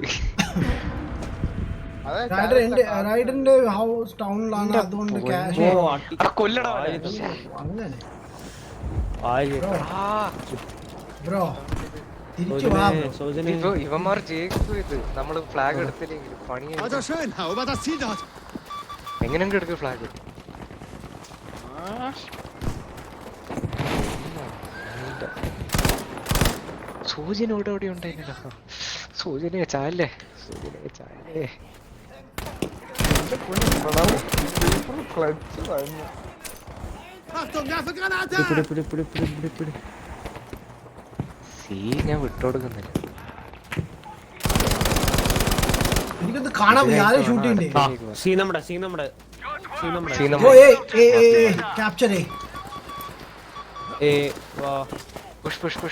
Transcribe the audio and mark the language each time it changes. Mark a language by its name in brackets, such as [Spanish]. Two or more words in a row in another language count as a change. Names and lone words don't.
[Malayalam] റൈഡറിന്റെ ഹൗസ് ടൗണിലാണ്. അതുകൊണ്ട് ക്യാഷ് അങ്ങനെ. ബ്രോ തിരിച്ചു വാ. ഇവന്മാർ ജയിക്കും. ഇത് നമ്മള് ഫ്ലാഗ് എടുത്തില്ലെങ്കിൽ പണി. [German] Also schön, erobert das Ziel dort! [Malayalam] എങ്ങനെയൊക്കെ എടുക്കും ഫ്ലാഗ്? സൂചന ഇവിടെ ഉണ്ടായില്ലോ. സൂചനയെ ചാലേ. [German] Achtung, werfe Granate! [Malayalam] സി ഞാൻ വിട്ടുകൊടുക്കുന്നില്ല. എനിക്കൊന്ന് കാണാൻ ആരും ഷൂട്ട് ചെയ്യണ്ടേ? സി നമ്മുടെ ക്യാപ്ചർ. പുഷ്